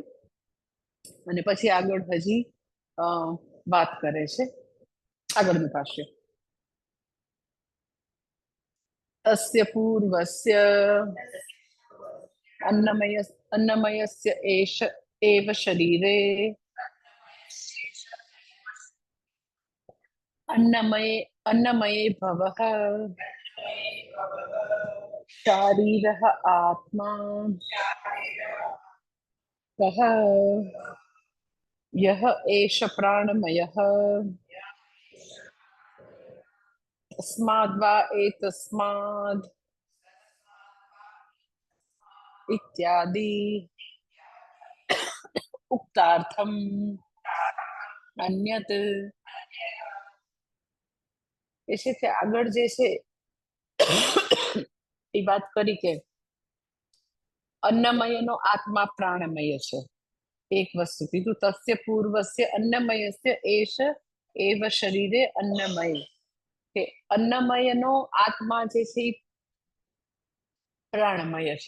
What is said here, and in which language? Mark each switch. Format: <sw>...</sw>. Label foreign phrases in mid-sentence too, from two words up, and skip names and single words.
<gu>અને પછી આગળ હજી વાત કરે છે આગળનું ભાષ્ય.</gu> <sa>तस्य पूर्वस्य अन्नमयस्य एव शरीरे अन्नमये भवः शारीरः आत्मा कः यः एष प्राणमयः तस्माद्वा एतस्माद् इत्यादि उक्तार्थम् अन्यत्.</sa> <gu>એ છે કે આગળ જે છે એ વાત કરી કે અન્નમયનો આત્મા પ્રાણમય છે, એક વસ્તુ કીધું.</gu> <sa>तस्य पूर्वस्य अन्नमयस्य एष एव शरीरे</sa> <gu>અન્નમય, કે અન્નમયનો આત્મા જે છે એ પ્રાણમય છે.</gu>